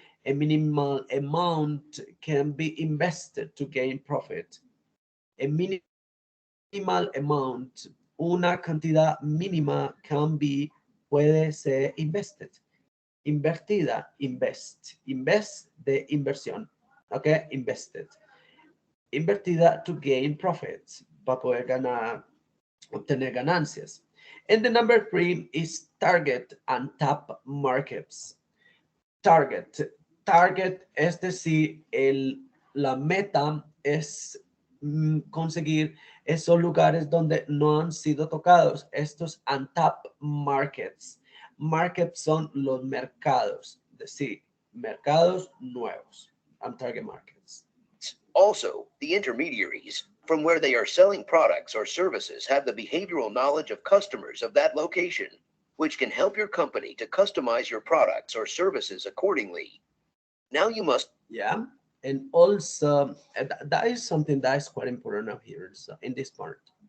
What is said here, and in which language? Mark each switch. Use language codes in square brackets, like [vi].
[en] A minimal amount can be invested to gain profit. A minimal amount, [es] una cantidad mínima puede ser invested. Invertida, invest de inversión, okay, invested. Invertida [en] to gain profits, [es] para poder obtener ganancias. [en] And the number 3 is target and tap markets. [es] Target es decir, la meta es conseguir esos lugares donde no han sido tocados, estos untapped markets. Markets son los mercados, es decir, mercados nuevos, target markets. [en] Also, the intermediaries, from where they are selling products or services, have the behavioral knowledge of customers of that location, which can help your company to customize your products or services accordingly. Now you must. Yeah, and also that is something that is quite important up here in this part.